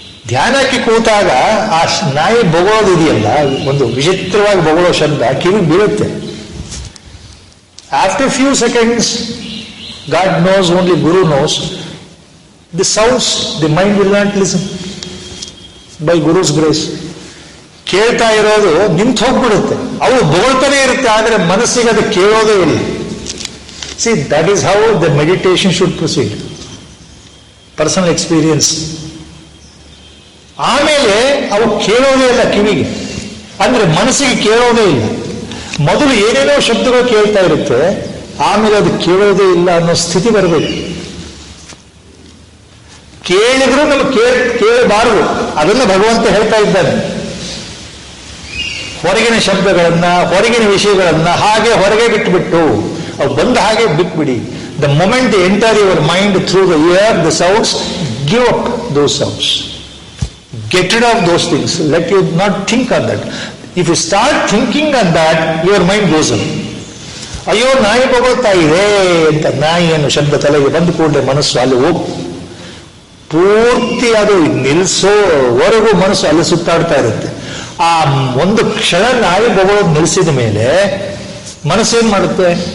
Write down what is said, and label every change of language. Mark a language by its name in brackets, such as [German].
[Kannada] ಧ್ಯಾನಕ್ಕೆ ಕೂತಾಗ ಆ ನಾಯಿ ಬೊಗಳೋದಿದೆಯಲ್ಲ, ಒಂದು ವಿಚಿತ್ರವಾಗಿ ಬೊಗಳೋ ಶಬ್ದ ಕಿವಿಗೆ ಬೀಳುತ್ತೆ. [English] After few seconds, God knows, only Guru knows, the sounds, the mind will not listen. By Guru's grace. [Kannada] ಕೇಳ್ತಾ ಇರೋದು ನಿಂತು ಹೋಗ್ಬಿಡುತ್ತೆ. ಅವು ಬೊಗಳ್ತಾನೆ ಇರುತ್ತೆ, ಆದರೆ ಮನಸ್ಸಿಗೆ ಅದು ಕೇಳೋದೇ ಇಲ್ಲ. [English] See, that is how the meditation should proceed. Personal experience. [Kannada] ಆಮೇಲೆ ಅವು ಕೇಳೋದೇ ಇಲ್ಲ ಕಿವಿಗೆ, ಅಂದ್ರೆ ಮನಸ್ಸಿಗೆ ಕೇಳೋದೇ ಇಲ್ಲ. ಮೊದಲು ಏನೇನೋ ಶಬ್ದಗಳು ಕೇಳ್ತಾ ಇರುತ್ತೆ, ಆಮೇಲೆ ಅದು ಕೇಳೋದೇ ಇಲ್ಲ ಅನ್ನೋ ಸ್ಥಿತಿ ಬರಬೇಕು. ಕೇಳಿದ್ರು ನಮಗೆ ಕೇಳಬಾರದು, ಅದನ್ನು ಭಗವಂತ ಹೇಳ್ತಾ ಇದ್ದಾನೆ. ಹೊರಗಿನ ಶಬ್ದಗಳನ್ನ, ಹೊರಗಿನ ವಿಷಯಗಳನ್ನ ಹಾಗೆ ಹೊರಗೆ ಬಿಟ್ಟುಬಿಟ್ಟು, ಅವು ಬಂದ ಹಾಗೆ ಬಿಟ್ಬಿಡಿ. [English] The moment they enter your mind through the ear, the sounds, give up those sounds. Get rid of those things. Let you not think on that. If you start thinking on that, your mind goes on. [Kannada] ಅಯ್ಯೋ ನಾಯಿ ಬೊಗಳ್ತಾ ಇದೆ ಅಂತ ನಾಯಿ ಅನ್ನೋ ಶಬ್ದ ತಲೆಗೆ ಬಂದು ಕೂಡಲೇ ಮನಸ್ಸು ಅಲ್ಲಿ ಹೋಗಿ ಪೂರ್ತಿ ಅದು ನಿಲ್ಲಿಸೋವರೆಗೂ ಮನಸ್ಸು ಅಲ್ಲಿ ಸುತ್ತಾಡ್ತಾ ಇರುತ್ತೆ. ಆ ಒಂದು ಕ್ಷಣ ನಾಯಿ ಬೊಗಳೋದು ನಿಲ್ಲಿಸಿದ ಮೇಲೆ ಮನಸ್ಸೇನ್ ಮಾಡುತ್ತೆ?